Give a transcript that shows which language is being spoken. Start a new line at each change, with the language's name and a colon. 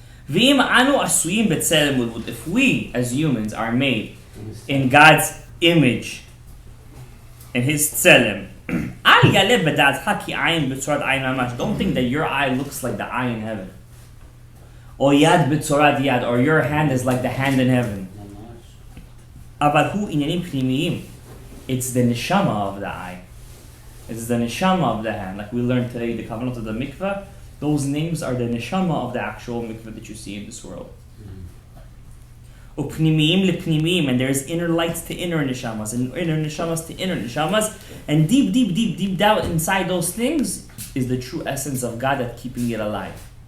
Hebrew: ואם אנו עשויים בצלם ודמות,
English: if we as humans are made in God's image, in his
Hebrew: צלם, אל יעלה בדעתך כי עין בצורת עין ממש.
English: Don't think that your eye looks like the eye in heaven.
Hebrew: או יד בצורת יד,
English: or your hand is like the hand in heaven.
Hebrew: אבל הוא עניינים פנימיים.
English: It's the neshama of the eye. It's the neshama of the hand. Like we learned today, the kavanot of the mikveh, those names are the neshama of the actual mikveh that you see in this world.
Hebrew: Upnimiyim lepnimiyim,
English: and there's inner lights to inner neshamas, and inner neshamas to inner neshamas, and deep down inside those things is the true essence of God that's keeping it alive.